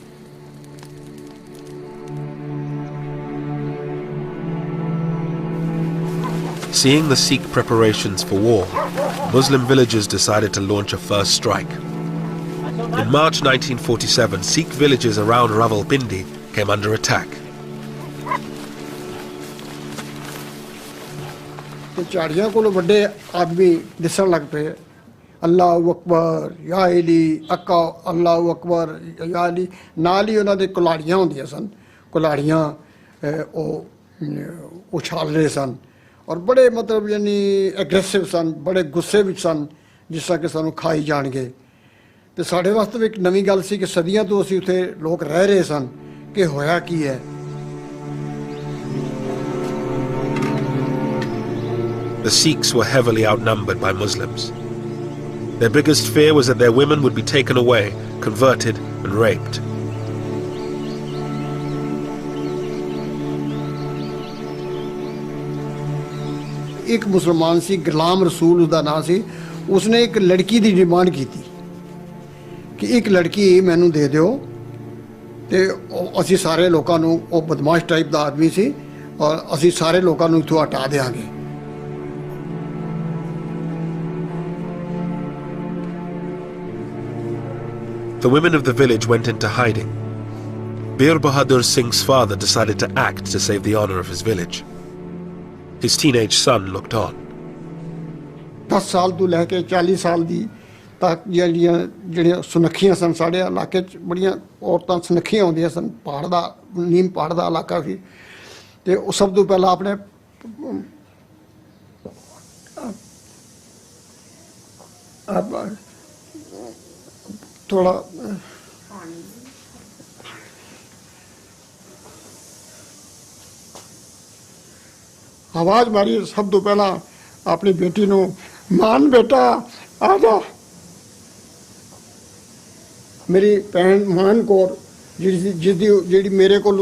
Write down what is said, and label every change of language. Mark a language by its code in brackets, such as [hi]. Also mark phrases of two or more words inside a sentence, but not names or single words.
[en] Seeing the Sikh preparations for war, Muslim villagers decided to launch a first strike. In March 1947, Sikh villages around Rawalpindi came under attack. [pa] ਝਾੜੀਆਂ ਕੋਲ ਵੱਡੇ ਆਦਮੀ ਦਿਸਣ ਲੱਗ ਪਏ [ar] الله أكبر يا علي [pa] ਅੱਕਾ [ar] الله أكبر يا علي [pa] ਨਾਲ ਹੀ ਉਹਨਾਂ ਦੇ ਕੁਲਾੜੀਆਂ ਹੁੰਦੀਆਂ ਸਨ ਕੁਲਾੜੀਆਂ ਉਹ ਉਛਾਲ ਰਹੇ ਸਨ ਔਰ ਬੜੇ ਮਤਲਬ ਯਾਨੀ ਐਗਰੈਸਿਵ ਸਨ ਬੜੇ ਗੁੱਸੇ ਵਿੱਚ ਸਨ ਜਿਸ ਤਰ੍ਹਾਂ ਕਿ ਸਾਨੂੰ ਖਾਈ ਜਾਣਗੇ ਤੇ ਸਾਡੇ ਵਾਸਤੇ ਵੀ ਇੱਕ ਨਵੀਂ ਗੱਲ ਸੀ ਕਿ ਸਦੀਆਂ ਤੋਂ ਅਸੀਂ ਉੱਥੇ ਲੋਕ ਰਹਿ ਰਹੇ ਸਨ ਕਿ ਹੋਇਆ ਕੀ ਹੈ [en] The Sikhs were heavily outnumbered by Muslims. Their biggest fear was that their women would be taken away, converted and raped. [pa] ਇੱਕ ਮੁਸਲਮਾਨ ਸੀ ਗੁਲਾਮ ਰਸੂਲ ਉਹਦਾ ਨਾਂ ਸੀ ਉਸਨੇ ਇੱਕ ਲੜਕੀ ਦੀ ਡਿਮਾਂਡ ਕੀਤੀ ਕਿ ਇੱਕ ਲੜਕੀ ਮੈਨੂੰ ਦੇ ਦਿਓ ਤੇ ਅਸੀਂ ਸਾਰੇ ਲੋਕਾਂ ਨੂੰ ਉਹ ਬਦਮਾਸ਼ ਟਾਈਪ ਦਾ ਆਦਮੀ ਸੀ ਔਰ ਅਸੀਂ ਸਾਰੇ ਲੋਕਾਂ ਨੂੰ ਇੱਥੋਂ ਹਟਾ ਦੇਵਾਂਗੇ [en] The women of the village went into hiding. Bir Bahadur Singh's father decided to act to save the honor of his village. His teenage son looked on. [pa] 10 ਸਾਲ ਤੋਂ ਲੈ ਕੇ 40 ਸਾਲ ਦੀ ਤੱਕ ਜਿਹੜੀਆਂ ਸੁਨੱਖੀਆਂ ਸਨ ਸਾਡੇ ਇਲਾਕੇ 'ਚ ਬੜੀਆਂ ਔਰਤਾਂ ਸੁਨੱਖੀਆਂ ਹੁੰਦੀਆਂ ਸਨ ਪਹਾੜ ਦਾ ਨੀਮ ਪਹਾੜ ਦਾ ਇਲਾਕਾ ਸੀ ਤੇ ਉਹ ਸਭ ਤੋਂ ਪਹਿਲਾਂ ਆਪਣੇ ਥੋੜਾ ਆਵਾਜ਼ ਮਾਰੀ ਸਭ ਤੋਂ ਪਹਿਲਾਂ ਆਪਣੀ ਬੇਟੀ ਨੂੰ ਮਾਨ ਬੇਟਾ ਆ ਜਾ ਮੇਰੀ ਭੈਣ ਮਾਨ ਕੌਰ ਜਿਹੜੀ ਮੇਰੇ ਕੋਲ